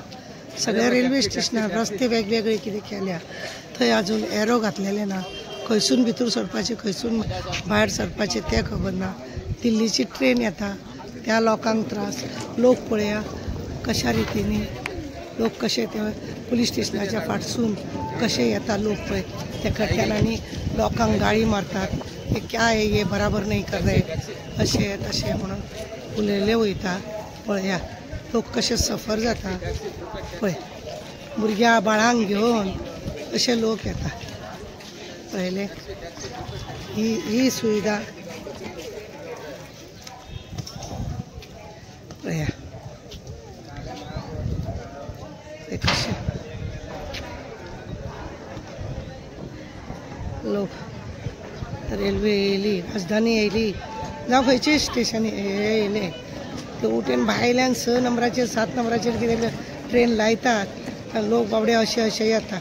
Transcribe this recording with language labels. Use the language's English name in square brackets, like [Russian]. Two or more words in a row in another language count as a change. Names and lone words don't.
[Konkani] सगळ्या रेल्वे स्टेशनार रस्ते वेगवेगळे कितें केल्या, थंय आजून एरो घातलेले ना, खंयसून भितर सरपाचें खंयसून भायर सरपाचें तें खबर ना। दिल्लीची ट्रेन येता त्या लोकांक त्रास, लोक पळया कशा रितीनी लोक कशे ते पुलीस स्टेशनाच्या फाटसून कशे येता लोक पळय, त्या कट्यालांनी लोकांक गाळी मारतात, हे [Hindi] क्या है ये बराबर नहीं कर रहे [Konkani] अशे तशें म्हणून उलयले वयता। पळया लोक कशे सफर जाता पळय, भुरग्यां बाळांक घेवन अशे लोक येता पळयले। ही सुविधा पळया ते कशे लोक रेल्वे येयली, राजधानी येयली जावं खंयचें स्टेशन येयलें ते उटेन भायल्यान 6 नंबराचेर 7 नंबराचेर कितें ट्रेन लायतात, लोक बाबडे अशे येता।